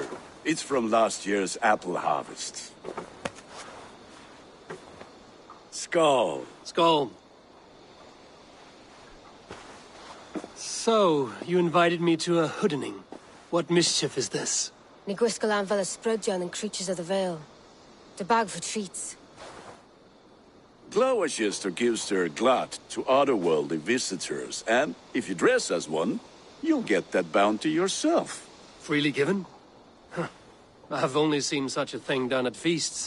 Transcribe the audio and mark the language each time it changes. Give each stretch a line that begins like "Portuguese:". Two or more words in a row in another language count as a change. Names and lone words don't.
English: It's from last year's apple harvest. Skull. Skull. So, you invited me to a hoodening. What mischief is this?
Welsh: Ní gwisgo an fel y sprydjon
English: and creatures of the Vale. The bag for treats. Gloucester gives their glut to otherworldly visitors, and if you dress as one, you'll get that bounty yourself. Freely given? Huh. I've only seen such a thing done at feasts.